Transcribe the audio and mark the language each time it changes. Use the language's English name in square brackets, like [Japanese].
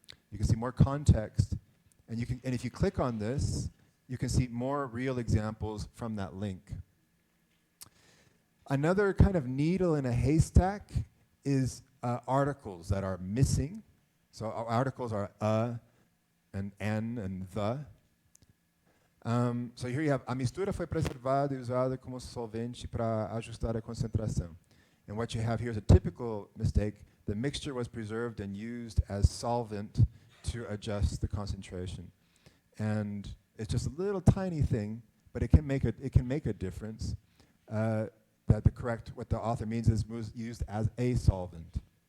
[English] You can see more context, and if you click on this, you can see more real examples from that link. Another kind of needle in a haystack is articles that are missing. So our articles are and an and the. So here you have, [Portuguese] a mistura foi preservada e usada como solvente para ajustar a concentração. [English] And what you have here is a typical mistake. The mixture was preserved and used as solvent to adjust the concentration. And it's just a little tiny thing, but it can make a difference. That what the author means is used as a solvent.